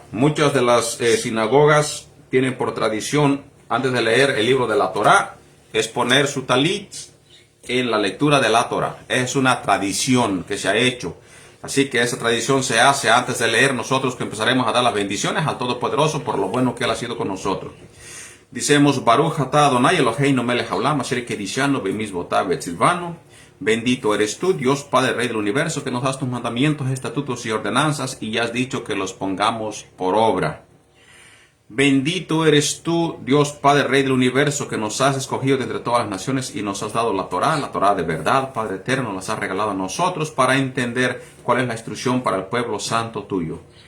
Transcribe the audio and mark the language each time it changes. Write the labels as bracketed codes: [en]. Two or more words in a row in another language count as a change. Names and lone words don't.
[es] Muchas de las sinagogas tienen por tradición, antes de leer el libro de la Torá, es poner su talit en la lectura de la Torá. Es una tradición que se ha hecho. Así que esa tradición se hace antes de leer nosotros, que empezaremos a dar las bendiciones al Todopoderoso por lo bueno que Él ha sido con nosotros. Dicemos, [he] ברוך אתה אדוני אלוהינו מלך העולם אשר קדשנו במצוותיו וצונו. [es] Bendito eres tú, Dios Padre Rey del Universo, que nos das tus mandamientos, estatutos y ordenanzas, y ya has dicho que los pongamos por obra. Bendito eres tú, Dios Padre Rey del Universo, que nos has escogido de entre todas las naciones y nos has dado la Torá de verdad, Padre Eterno, nos has regalado a nosotros para entender cuál es la instrucción para el pueblo santo tuyo.